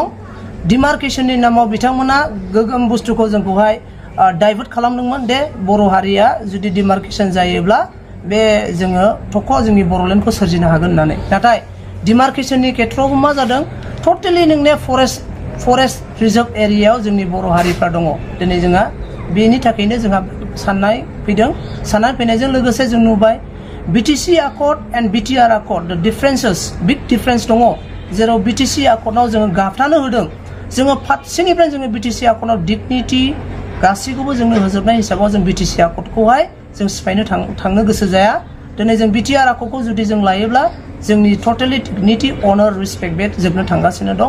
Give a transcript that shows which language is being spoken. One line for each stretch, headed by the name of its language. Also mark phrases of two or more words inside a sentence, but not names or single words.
Bodo: डिमार्केशननि नामाव बिथांमोना गोगोम बुस्थुखौ जोंखौहाय डाइभार्ट खालामदोंमोन दे बर' हारिया जुदि डिमार्केशन जायोब्ला बे जोङो थख' जोंनि बर'लेण्डखौ सोरजिनो हागोन होननानै। नाथाय डिमार्केशननि खेथ्रआवबो मा जादों टटेलि नोंने फरेस्ट रिजार्भ एरियायाव जोंनि बर' हारिफ्रा दङ। दिनै जोंहा बेनि थाखायनो जोंहा साननाय फैदों। साननाय फैनायजों लोगोसे जों नुबाय
English: BTC Accord and BTR Accord the differences big difference
Bodo: दङ। जेराव BTC Accordआव जोङो गाबथानो होदों, जोङो फारसेनिफ्राय जोङो BTC Accordआव डिगनिटि गासैखौबो जोंनो होजोबनाय हिसाबाव जों BTC Accordखौहाय जों सिफायनो थांनो गोसो जाया। दिनै जों BTR Accordखौ जुदि जों लायोब्ला जोंनि टटेलि
English: dignity honour respect
Bodo: बे जोबनो थांगासिनो दं।